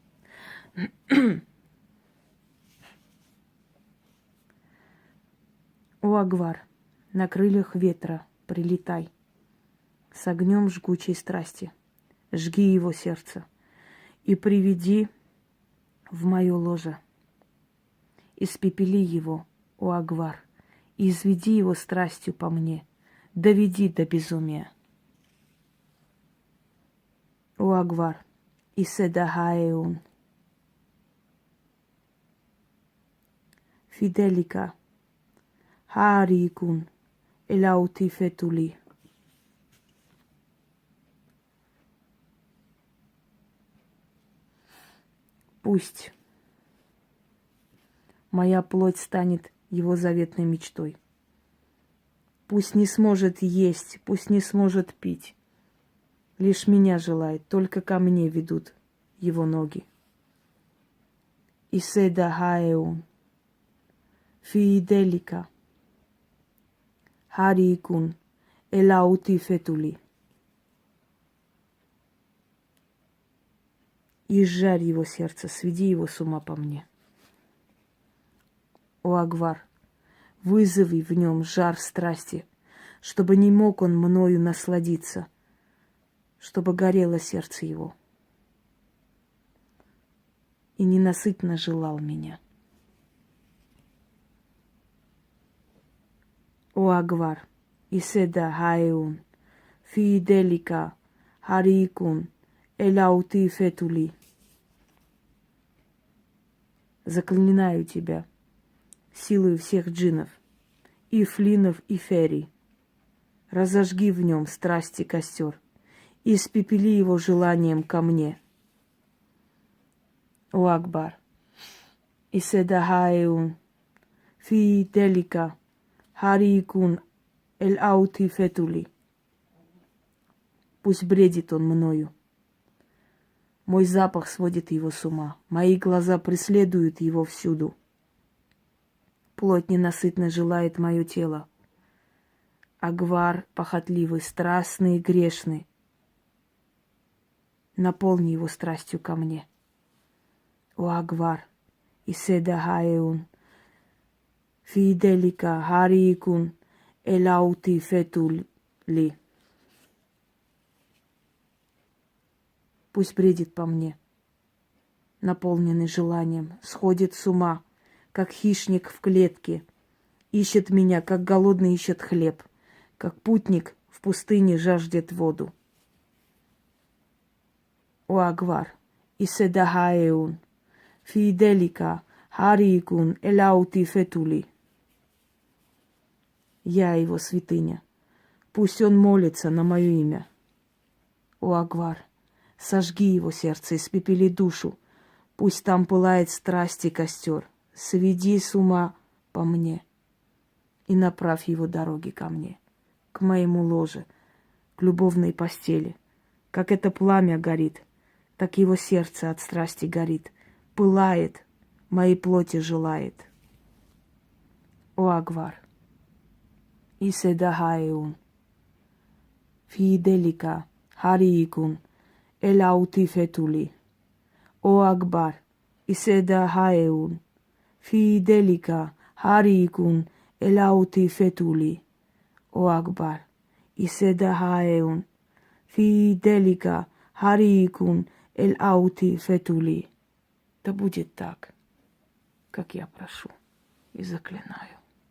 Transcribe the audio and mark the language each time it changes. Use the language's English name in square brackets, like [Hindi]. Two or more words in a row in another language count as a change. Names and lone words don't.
[Russian] О, Агвар, на крыльях ветра прилетай, с огнем жгучей страсти, жги его сердце и приведи в мое ложе. Испепели его, о Агвар, и изведи его страстью по мне, доведи до безумия. О Агвар, и седахаеун, фиделика, хаарикун, элаути фетули. Пусть моя плоть станет его заветной мечтой. Пусть не сможет есть, пусть не сможет пить. Лишь меня желает, только ко мне ведут его ноги. Иседа хаеун, фиделика, харикун, элаути фетули. И жарь его сердце, сведи его с ума по мне. О Агвар, вызови в нем жар страсти, чтобы не мог он мною насладиться, чтобы горело сердце его и ненасытно желал меня. О Агвар, иседа хаеун, фиделика, харикун, элаути фетули. Заклинаю тебя силой всех джиннов, и флинов, и ферий. Разожги в нем страсти костер и испепели его желанием ко мне. О Акбар, иседахаеун, фиделика, харикун, эль-аути фетули. Пусть бредит он мною. Мой запах сводит его с ума. Мои глаза преследуют его всюду. Плоть ненасытно желает мое тело. Агвар похотливый, страстный и грешный. Наполни его страстью ко мне. О Агвар, иседа хаеун, фиделика, харикун, элаути фетули. Пусть бредит по мне, наполненный желанием, сходит с ума, как хищник в клетке, ищет меня, как голодный ищет хлеб, как путник в пустыне жаждет воду. О Агвар, иседахаеун, фиделика, харикун, элаути фетули. Я его святыня. Пусть он молится на мое имя. О Акбар, сожги его сердце, испепели душу. Пусть там пылает страсти костер. Сведи с ума по мне и направь его дороги ко мне, к моему ложе, к любовной постели. Как это пламя горит, так его сердце от страсти горит, пылает, моей плоти желает. О Акбар, иседахаеун, фиделика, хариикун, элаути фетули. О Акбар, иседахаеун, фиделика, хариикун, элаути фетули. О Акбар, иседахаеун, фиделика, хариикун, элаути фетули. Да будет так, как я прошу и заклинаю.